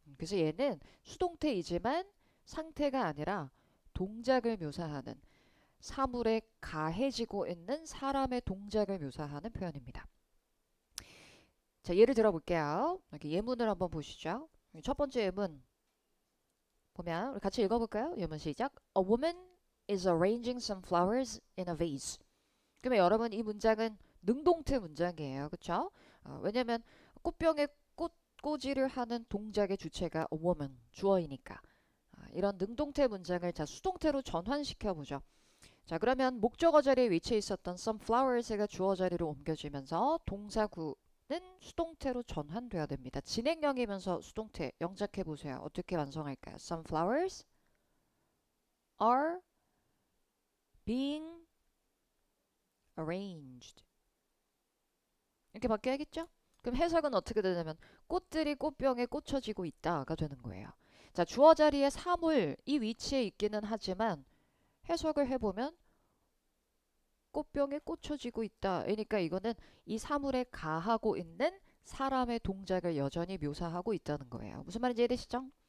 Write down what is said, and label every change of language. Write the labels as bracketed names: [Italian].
[Korean] 그래서 얘는 수동태이지만 상태가 아니라 동작을 묘사하는 사물에 가해지고 있는 사람의 동작을 묘사하는 표현입니다. 자, 예를 들어 볼게요. 이렇게 예문을 한번 보시죠. 첫 번째 예문 보면 우리 같이 읽어볼까요? 예문 시작. [English] A woman is arranging some flowers in a vase. [Korean] 그러면 여러분 이 문장은 능동태 문장이에요. 그렇죠? 왜냐면 꽃병에 꽂이를 하는 동작의 주체가 a woman, 주어이니까. 이런 능동태 문장을 자 수동태로 전환시켜 보죠. 자, 그러면 목적어 자리에 위치해 있었던 some flowers가 주어 자리로 옮겨지면서 동사구는 수동태로 전환돼야 됩니다. 진행형이면서 수동태 영작해 보세요. 어떻게 완성할까요? [English] Some flowers are being arranged. [Korean] 이렇게 바뀌어야겠죠? 그럼 해석은 어떻게 되냐면 꽃들이 꽃병에 꽂혀지고 있다가 되는 거예요. 자, 주어 자리에 사물 이 위치에 있기는 하지만 해석을 해보면 꽃병에 꽂혀지고 있다. 그러니까 이거는 이 사물에 가하고 있는 사람의 동작을 여전히 묘사하고 있다는 거예요. 무슨 말인지 이해되시죠?